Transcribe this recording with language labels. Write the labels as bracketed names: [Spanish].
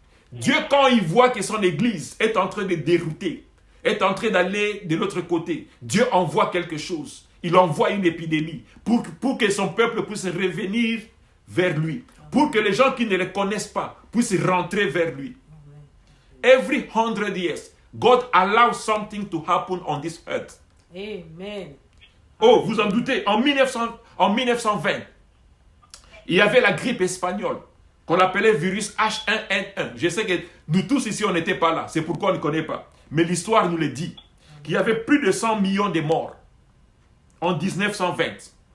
[French] Dieu, quand il voit que son église est en train de dérouter, est en train d'aller de l'autre côté, Dieu envoie quelque chose. Il envoie une épidémie pour que son peuple puisse revenir vers lui. Pour que les gens qui ne le connaissent pas puissent rentrer vers lui. [English] Every 100 years, God allows something to happen on this earth. [French] Amen. Oh, vous en doutez, en 1920, il y avait la grippe espagnole qu'on appelait virus H1N1. Je sais que nous tous ici, on n'était pas là. C'est pourquoi on ne connaît pas. Mais l'histoire nous le dit. Qu'il y avait plus de 100 millions de morts en 1920.